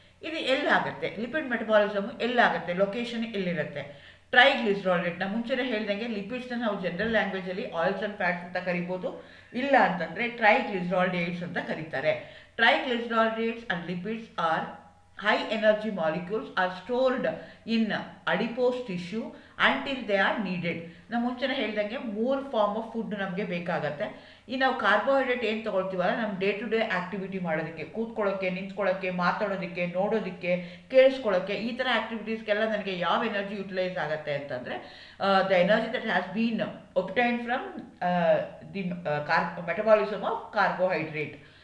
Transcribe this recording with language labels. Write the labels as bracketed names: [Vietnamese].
[Kannada] ಇದು ಎಲ್ಲಾಗುತ್ತೆ, lipid metabolism ಎಲ್ಲಾಗುತ್ತೆ, location ಎಲ್ಲಿರುತ್ತೆ. ಟ್ರೈಗ್ಲಿಸರಾಲ್ಡೇಟ್, ನಾನು ಮುಂಚೆನೇ ಹೇಳ್ದಂಗೆ ಲಿಪಿಡ್ಸ್ನ ನಾವು ಜನರಲ್ ಲ್ಯಾಂಗ್ವೇಜಲ್ಲಿ ಆಯಿಲ್ಸ್ ಆ್ಯಂಡ್ ಫ್ಯಾಟ್ಸ್ ಅಂತ ಕರಿಬೋದು, ಇಲ್ಲ ಅಂತಂದರೆ ಟ್ರೈಗ್ಲಿಸರಾಲ್ಡೇಟ್ಸ್ ಅಂತ ಕರೀತಾರೆ. [English] Triglycerides and lipids are high energy molecules are stored in adipose tissue until they are needed. [Kannada] ನಾವು ಮುಂಚೆನೇ ಹೇಳ್ದಂಗೆ 3 ಫಾರ್ಮ್ ಆಫ್ ಫುಡ್ ನಮಗೆ ಬೇಕಾಗತ್ತೆ. ಈ ನಾವು ಕಾರ್ಬೋಹೈಡ್ರೇಟ್ ಏನು ತೊಗೊಳ್ತೀವಲ್ಲ ನಮ್ಮ ಡೇ ಟು ಡೇ ಆ್ಯಕ್ಟಿವಿಟಿ ಮಾಡೋದಕ್ಕೆ, ಕೂತ್ಕೊಳ್ಳೋಕ್ಕೆ, ನಿಂತ್ಕೊಳ್ಳೋಕ್ಕೆ, ಮಾತಾಡೋದಕ್ಕೆ, ನೋಡೋದಕ್ಕೆ, ಕೇಳಿಸ್ಕೊಳ್ಳೋಕ್ಕೆ, ಈ ಥರ ಆ್ಯಕ್ಟಿವಿಟೀಸ್ಗೆಲ್ಲ ನನಗೆ ಯಾವ ಎನರ್ಜಿ ಯುಟಿಲೈಸ್ ಆಗುತ್ತೆ ಅಂತಂದರೆ [English] The energy that has been obtain from the metabolism of carbohydrate.